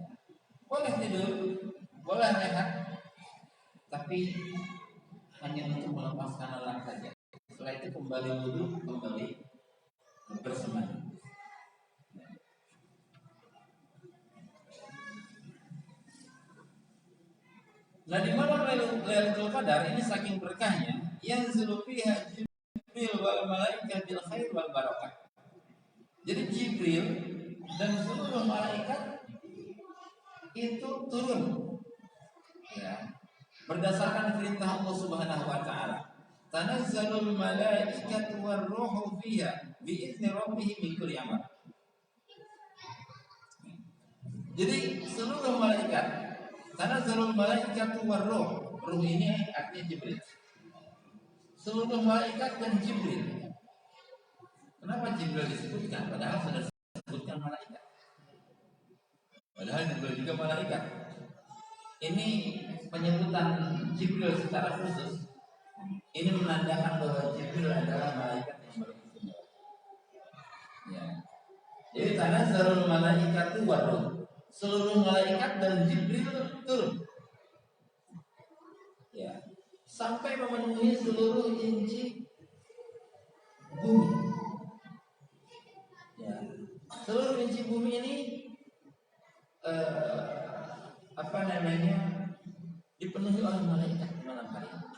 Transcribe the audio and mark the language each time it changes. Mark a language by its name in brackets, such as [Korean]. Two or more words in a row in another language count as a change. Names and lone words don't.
[Indonesian] Boleh tidur, boleh rehat, tapi hanya untuk melepaskan lelah saja. Setelah itu kembali duduk, kembali bersemangat. Nah, di malam Lailatul Qadar ini saking berkahnya, yang [Arabic] فيها جبريل والملائكة بالخير والبركة. [Indonesian] Jadi Jibril dan seluruh malaikat itu turun, ya, berdasarkan perintah Allah [Arabic] سبحانه وتعالى. تنزل الملائكة والروح فيها بإذن ربهم من كل أمر. [Indonesian] Jadi seluruh malaikat, [Arabic] تنزل الملائكة والروح. [Indonesian] Ruh ini artinya Jibril. Seluruh malaikat dan Jibril. Kenapa Jibril disebutkan? Padahal sudah disebutkan malaikat. Padahal Jibril juga malaikat. Ini penyebutan Jibril secara khusus. Ini menandakan bahwa Jibril adalah malaikat yang paling istimewa. Ya. Jadi [Arabic] تنزل الملائكة والروح. [Indonesian] Seluruh malaikat dan Jibril turun. Ya. Sampai memenuhi seluruh inci bumi. Ya. Seluruh inci bumi ini dipenuhi oleh malaikat di malam hari.